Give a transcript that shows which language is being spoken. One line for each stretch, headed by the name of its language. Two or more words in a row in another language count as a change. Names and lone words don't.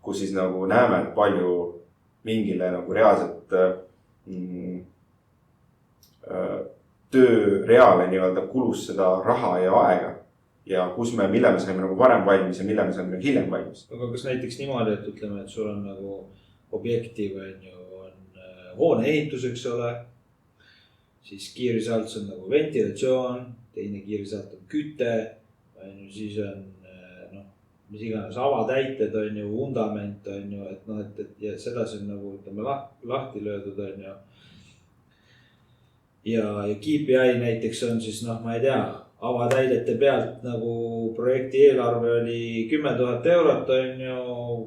Estonian: kus siis nagu näeme, et palju mingile nagu reaalselt tööreale nii-öelda kulus seda raha ja aega. Ja mille me saime nagu varem valmis ja mille me saime nagu hiljem valmis. Aga kas näiteks niimoodi, et ütleme, et sul on nagu objektiv on hoone ehitus, eks ole. Siis
English: key results
Estonian: on nagu ventilatsioon, teine
English: key result
Estonian: on küte, siis on mis iganes avatäited on ju, vundament on ju, et ja sedasi on nagu ütleme lahti löödud on ju. Ja KPI näiteks on siis ma ei tea, avatäidete pealt nagu projekti eelarve oli 10 000 eurot on ju.